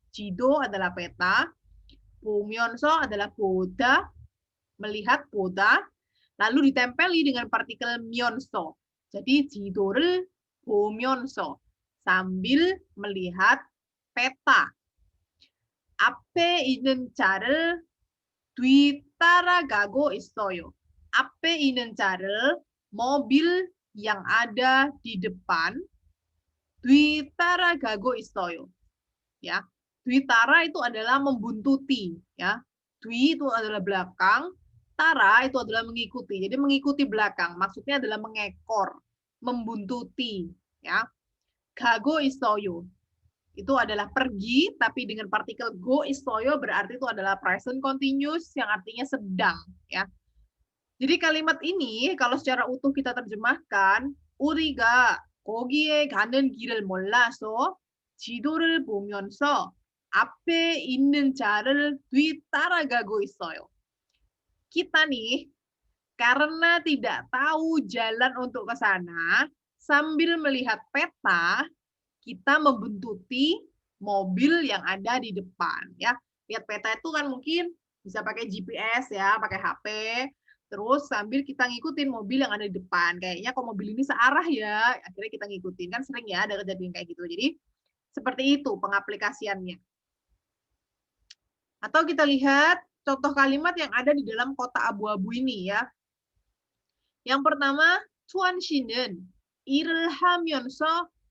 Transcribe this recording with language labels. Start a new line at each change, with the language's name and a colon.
Indonesian: 지도 adalah peta, 보면서 adalah 보다, melihat 보다, lalu ditempeli dengan partikel 면서. Jadi
Korean: 지도를 보면서
Indonesian: sambil melihat peta.
Korean: 앞에 있는 자를 뒤따라가고 있어요. 앞에 있는 자를
Indonesian: mobil yang ada di depan
Korean: 뒤따라가고 있어요.
Indonesian: Ya. 뒤따라 itu adalah membuntuti ya. 뒤 itu adalah belakang, tara itu adalah mengikuti. Jadi mengikuti belakang, maksudnya adalah mengekor, membuntuti ya.
Korean: 가고 있어요.
Indonesian: Itu adalah pergi, tapi dengan partikel go 있어요 berarti itu adalah present continuous yang artinya sedang ya. Jadi kalimat ini kalau secara utuh kita terjemahkan,
Korean: 우리가 거기에 가는 길을 몰라서 지도를 보면서 앞에 있는 자를 뒤따라가고 있어요.
Indonesian: Kita nih karena tidak tahu jalan untuk ke sana, sambil melihat peta, kita membuntuti mobil yang ada di depan ya. Lihat peta itu kan mungkin bisa pakai GPS ya, pakai HP, terus sambil kita ngikutin mobil yang ada di depan. Kayaknya kok mobil ini searah ya, akhirnya kita ngikutin. Kan sering ya ada kejadian kayak gitu. Jadi seperti itu pengaplikasiannya. Atau kita lihat contoh kalimat yang ada di dalam kotak abu-abu ini ya. Yang pertama,
Korean: 투한 씨는 일을 하면서